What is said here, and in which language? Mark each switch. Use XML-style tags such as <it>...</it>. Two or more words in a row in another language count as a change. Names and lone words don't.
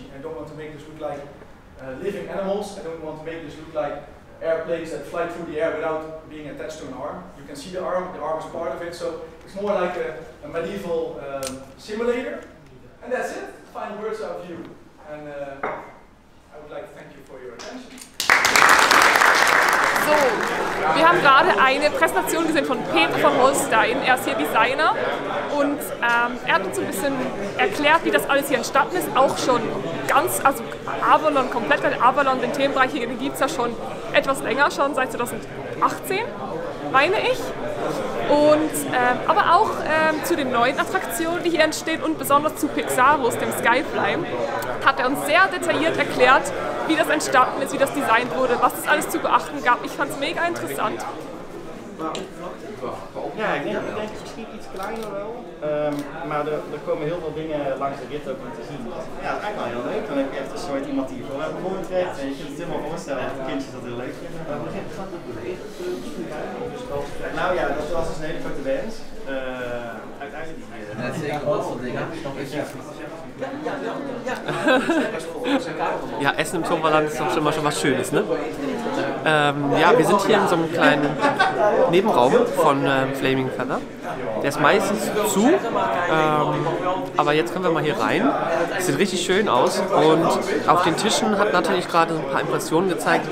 <en>I don't want to make this look like living animals. I don't want to make this look like airplanes that fly through the air without being attached to an arm. You can see the arm is part of it, so it's more like a medieval simulator. And that's it, final words are of you. And I would like to thank you for your attention. So,</en> <de>wir haben gerade eine Präsentation gesehen von Peter von Holstein. Er ist hier Designer und er hat uns ein bisschen erklärt, wie das alles hier entstanden ist. Auch schon ganz, also Avalon, komplett Avalon, den Themenbereich hier, den gibt es ja schon etwas länger, schon seit 2018, meine ich. Und, aber auch zu den neuen Attraktionen, die hier entstehen und besonders zu Pixarus, dem Skyfly, hat er uns sehr detailliert erklärt, wie das entstanden ist, wie das designt wurde, was es alles zu beachten gab. Ich fand es mega interessant.</de> <nl>Ja, ik denk misschien iets kleiner wel, maar er komen heel veel dingen langs de rit ook om te zien. Ja, dat is eigenlijk wel heel leuk. Dan heb je echt een soort iemand die je voor naar voren trekt en je kunt het helemaal voorstellen dat de kindjes dat heel leuk vinden. Nou ja, dat was dus een hele grote wens. Uiteindelijk dat is zeker wat voor dingen. Ja,</nl> <de>Essen im Toverland ist doch immer schon was Schönes, ne? Ja, wir sind hier in so einem kleinen Nebenraum von Flaming Feather. Der ist meistens zu, aber jetzt können wir mal hier rein. Das sieht richtig schön aus und auf den Tischen hat natürlich gerade so ein paar Impressionen gezeigt.</de>